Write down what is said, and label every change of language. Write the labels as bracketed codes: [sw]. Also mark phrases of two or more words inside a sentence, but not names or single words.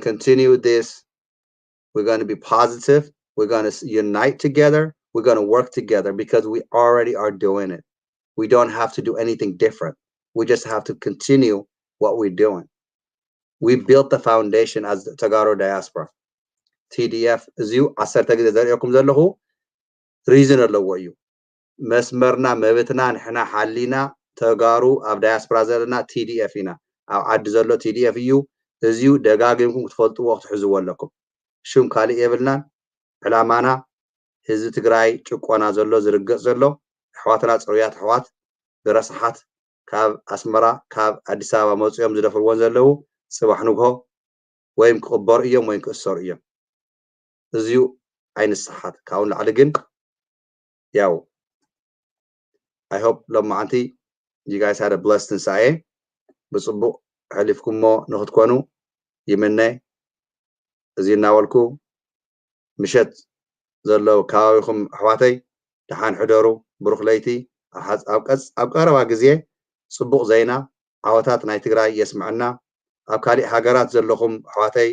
[en] continue this we're going to be positive we're going to unite together we're going to work together because we already are doing it we don't have to do anything different we just have to continue what we're doing we built the foundation as the Tagaro diaspora TDF እዚሁ [ti] 10 ግዜ ዘርእየኩም ዘለኹ ሪዝን ኣለዎ እዩ መስመርና መብትና ንሕና ሓሊና ተጋሩ ኣብ ዳያስፖራ ዘለና TDF ኢና ኣብ ዓዲ ዘሎ TDF እዩ እዚሁ ደጋጊምኩም ክትፈልጥዎ ክትሕዝዎ ኣለኩም ሽም ካሊእ የብልናን ዕላማና ህዝቢ ትግራይ ጭቆና ዘሎ ዝርገፅ ዘሎ ኣሕዋትና ፅሩያት ኣሕዋት ብረስሓት ካብ ኣስመራ ካብ ኣዲስ ኣበባ መፅኦም ዝደፍርዎን ዘለዉ ፅባሕ ንግሆ ወይም ክቕበሩ እዮም ወይም ክእሰሩ እዮም እዚሁ ኣይንስሓት ካብኡ ንላዕሊ ግን ያው [en] I hope [ti] ሎማዓንቲ [en] you guys had a blessed [ti] ትንሳኤ ብፅቡቕ ሕሊፍኩሞ ንኽትኮኑ ይምነ እዚ እናበልኩ ምሸት ዘሎ ከባቢኹም ኣሕዋተይ ድሓን ሕደሩ ብሩኽ ለይቲ ኣብ ቀረባ ግዜ ፅቡቕ ዜና ዓወታት ናይ ትግራይ የስምዐና ኣብ ካሊእ ሃገራት ዘለኹም ኣሕዋተይ